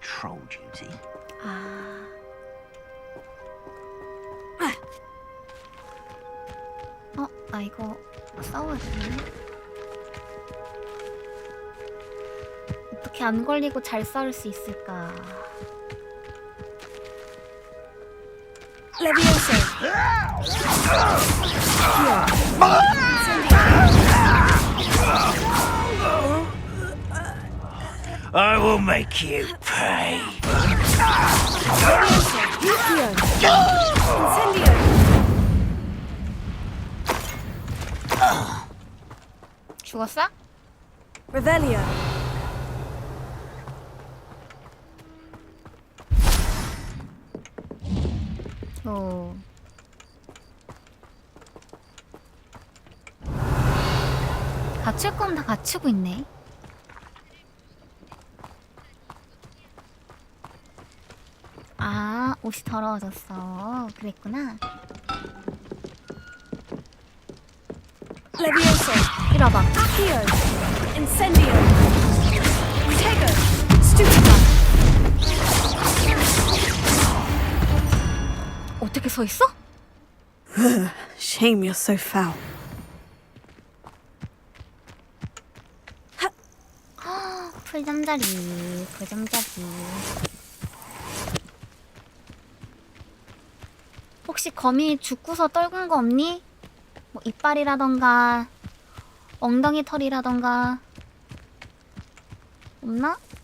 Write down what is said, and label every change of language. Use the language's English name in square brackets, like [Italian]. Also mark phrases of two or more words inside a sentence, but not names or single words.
[Korean] 아. 나 이거 싸워야 되네. 어떻게 안 걸리고 잘 싸울 수 있을까? Levioso. [English] I will make you pay. [Korean] 죽었어? Revelio. 오. 갖출 건 다 갖추고 있네. 아, 옷이 더러워졌어. 그랬구나. Levioso. 이리 와봐. Accio. Incendio. Tego. Stupefy. 어떻게 서 있어? [English] Shame you're so foul. [Korean] 풀잠자리. 혹시 거미 죽고서 떨군 거 없니? 뭐 이빨이라던가 엉덩이 털이라던가 없나?